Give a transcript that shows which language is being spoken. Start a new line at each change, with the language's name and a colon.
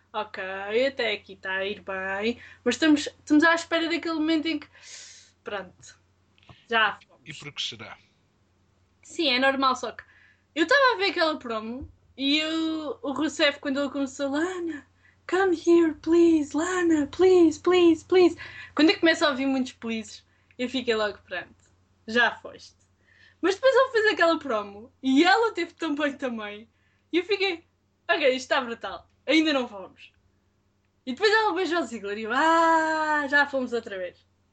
Portuguese: Ok, até aqui está a ir bem. Mas estamos à espera daquele momento em que... Pronto. Já fomos. E por que será? Sim, é normal. Só que eu estava a ver aquela promo e o Rousseff, quando ele começou...
English: Lana, come here, please. Lana, please, please, please.
Portuguese: Quando eu começo a ouvir muitos pleases, eu fiquei logo pronto. Já foste. Mas depois ele fez aquela promo e ela teve tão bem também. E eu fiquei, ok, isto está brutal. Ainda não fomos. E depois ela beijou o Ziggler e eu, já fomos outra vez.